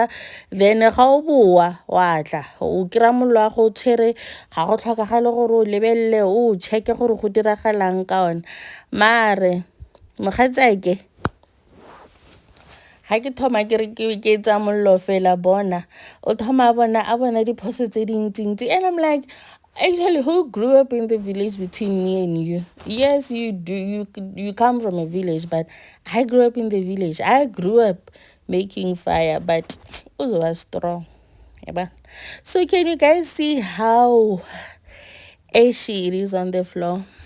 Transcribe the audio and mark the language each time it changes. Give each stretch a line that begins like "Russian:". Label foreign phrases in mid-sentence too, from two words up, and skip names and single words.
Tswana: Then ga o boa wa tla o kry-a mollo wa go tshwere, ga go tlhokagale gore o lebelele o check-e gore go diragalang ka one. Mare mogatsake ga ke thoma ke re ke tsa mollo fela, bona o thoma a bona diphoso tse dintsi.
English: And I'm like, actually, who grew up in the village between me and you? Yes, you do. You come from a village, but I grew up in the village. I grew up making fire, but Uzo was strong. So can you guys see how ashy it is on the floor?